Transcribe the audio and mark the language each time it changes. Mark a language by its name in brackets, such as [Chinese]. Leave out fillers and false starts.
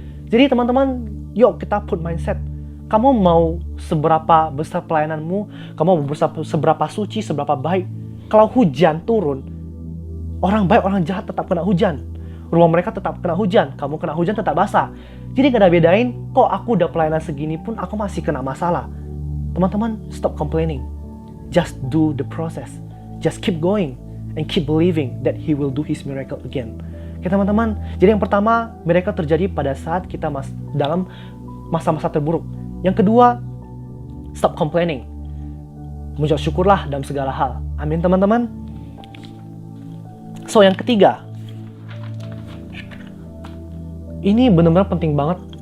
[Indonesian] Jadi teman-teman, yuk kita put mindset. Kamu mau seberapa besar pelayananmu, kamu mau seberapa suci, seberapa baik. Kalau hujan turun, orang baik, orang jahat tetap kena hujan. Rumah mereka tetap kena hujan, kamu kena hujan tetap basah. Jadi gak ada bedain, kok aku udah pelayanan segini pun aku masih kena masalah. [English] Teman-teman, stop complaining. Just do the process. Just keep going and keep believing that He will do His miracle again. [Indonesian] Oke teman-teman, jadi yang pertama, miracle terjadi pada saat kita dalam masa-masa terburuk. Yang kedua, stop complaining. Mengucap syukurlah dalam segala hal. Amin teman-teman. So yang ketiga, ini benar-benar penting banget.